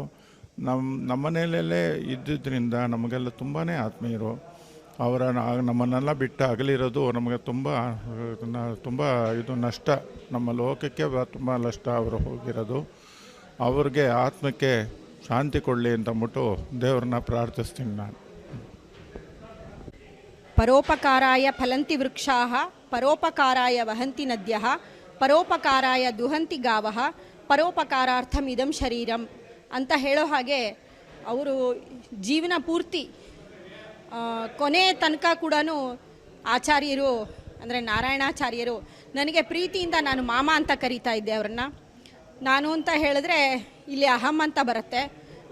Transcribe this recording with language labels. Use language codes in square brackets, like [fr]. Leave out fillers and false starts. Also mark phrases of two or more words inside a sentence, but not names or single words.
[kn] ನಮ್ಮನೆಯಲ್ಲೇ ಇದ್ದಿದ್ದರಿಂದ ನಮಗೆಲ್ಲ ತುಂಬಾ ಆತ್ಮೀಯರು. ನಮ್ಮನ್ನೆಲ್ಲ ಬಿಟ್ಟು ಅಗಲಿರೋದು ನಮಗೆ ತುಂಬ ಇದು ನಷ್ಟ, ನಮ್ಮ ಲೋಕಕ್ಕೆ ತುಂಬ ನಷ್ಟ ಅವರು ಹೋಗಿರೋದು. ಅವ್ರಿಗೆ ಆತ್ಮಕ್ಕೆ ಶಾಂತಿ ಕೊಡಲಿ ಅಂತಂದ್ಬಿಟ್ಟು ದೇವ್ರನ್ನ ಪ್ರಾರ್ಥಿಸ್ತೀನಿ ನಾನು. [sa] ಪರೋಪಕಾರಾಯ ಫಲಂತಿ ವೃಕ್ಷಾಃ, ಪರೋಪಕಾರಾಯ ವಹಂತಿ ನದ್ಯಃ, ಪರೋಪಕಾರಾಯ ದುಹಂತಿ ಗಾವಃ, ಪರೋಪಕಾರಾರ್ಥಂ ಇದಂ ಶರೀರಂ [kn] ಅಂತ ಹೇಳೋ ಹಾಗೆ ಅವರು ಜೀವನ ಪೂರ್ತಿ ಕೊನೆ ತನಕ ಕೂಡ ಆಚಾರ್ಯರು ಅಂದರೆ ನಾರಾಯಣಾಚಾರ್ಯರು ನನಗೆ ಪ್ರೀತಿಯಿಂದ ನಾನು ಮಾಮ ಅಂತ ಕರೀತಾ ಇದ್ದೆ ಅವ್ರನ್ನ. ನಾನು ಅಂತ ಹೇಳಿದ್ರೆ ಇಲ್ಲಿ ಅಹಂ ಅಂತ ಬರುತ್ತೆ.